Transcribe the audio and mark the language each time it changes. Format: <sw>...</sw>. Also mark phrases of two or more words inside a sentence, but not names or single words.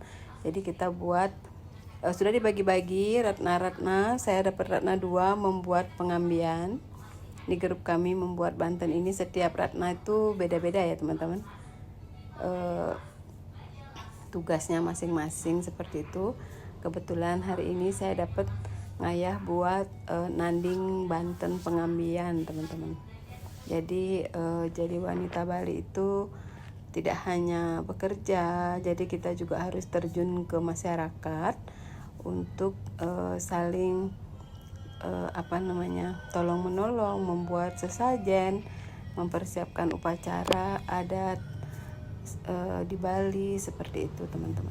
<id>Jadi kita buat sudah dibagi-bagi ratna-ratna. Saya dapat ratna 2 membuat pengambian. Di grup kami membuat Banten ini setiap ratna itu beda-beda ya teman-teman. Tugasnya masing-masing seperti itu. Kebetulan hari ini saya dapat ngayah buat nanding Banten pengambian teman-teman. Jadi jadi wanita Bali itu tidak hanya bekerja, jadi kita juga harus terjun ke masyarakat untuk saling tolong menolong, membuat sesajen, mempersiapkan upacara adat di Bali seperti itu teman-teman.</id>